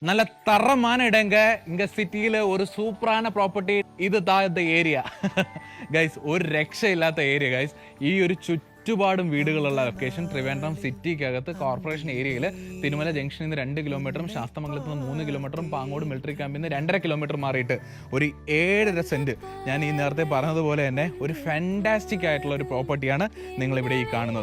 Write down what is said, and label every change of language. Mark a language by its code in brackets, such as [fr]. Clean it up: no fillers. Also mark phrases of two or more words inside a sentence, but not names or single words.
[ta] நல்ல தரமான இடங்க இங்க சிட்டியில ஒரு சூப்பரான ப்ராப்பர்ட்டி இதுதான் இந்த ஏரியா [ml] ഗൈസ് ഒരു രക്ഷയില്ലാത്ത ഏരിയ ഗൈസ് ഈ ഒരു ചുറ്റുപാടും വീടുകളുള്ള ലൊക്കേഷൻ ട്രിവാൻഡ്രം സിറ്റിക്കകത്ത് കോർപ്പറേഷൻ ഏരിയയിൽ തിരുമല ജംഗ്ഷനിൽ നിന്ന് 2 കിലോമീറ്ററും ശാസ്തമംഗലത്ത് നിന്ന് 3 കിലോമീറ്ററും പാങ്ങോട് മിലിറ്ററി ക്യാമ്പിൽ നിന്ന് 2.5 കിലോമീറ്റർ മാറിയിട്ട് ഒരു 7.5 സെന്റ് ഞാൻ ഈ നേരത്തെ പറഞ്ഞതുപോലെ തന്നെ ഒരു ഫാന്റാസ്റ്റിക് ആയിട്ടുള്ള ഒരു പ്രോപ്പർട്ടിയാണ് നിങ്ങൾ ഇവിടെ ഈ കാണുന്നത്.